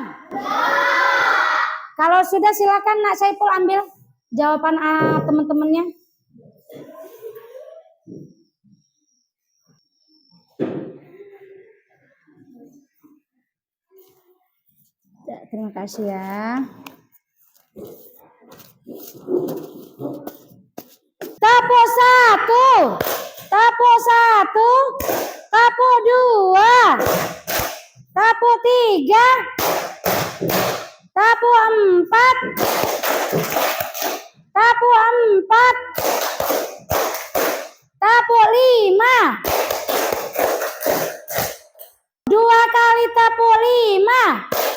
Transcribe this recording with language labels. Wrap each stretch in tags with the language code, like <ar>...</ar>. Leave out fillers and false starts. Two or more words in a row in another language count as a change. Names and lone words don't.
<id>Kalau sudah silakan nak Saiful ambil jawaban teman-temannya. Terima kasih ya. Tapo 1, tapo 1, tapo 2, tapo 3, tapo 4, tapo 4, tapo 5, 2 kali tapo 5.</id>